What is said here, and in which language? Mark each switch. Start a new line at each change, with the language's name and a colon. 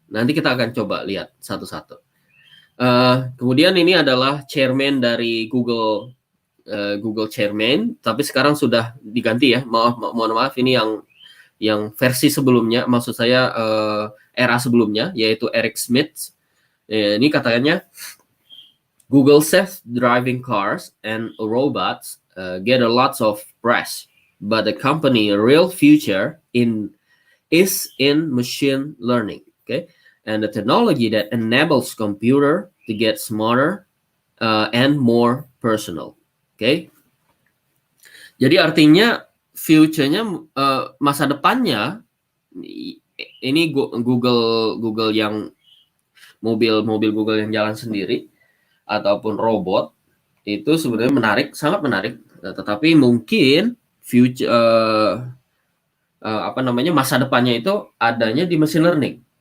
Indonesian: Nanti kita akan coba lihat satu-satu. Kemudian ini adalah chairman dari Google chairman, tapi sekarang sudah diganti ya. Mohon maaf, ini yang versi sebelumnya, maksud saya era sebelumnya, yaitu Eric Schmidt. Ini katanya
English: Google self-driving cars and robots get a lot of press, but the company real future is in machine learning, okay? And the technology that enables computer to get smarter and more personal, okay?
Indonesian: Jadi artinya future-nya, masa depannya ini Google yang mobil Google yang jalan sendiri ataupun robot itu sebenarnya menarik, sangat menarik. Tetapi mungkin future masa depannya itu adanya di machine learning.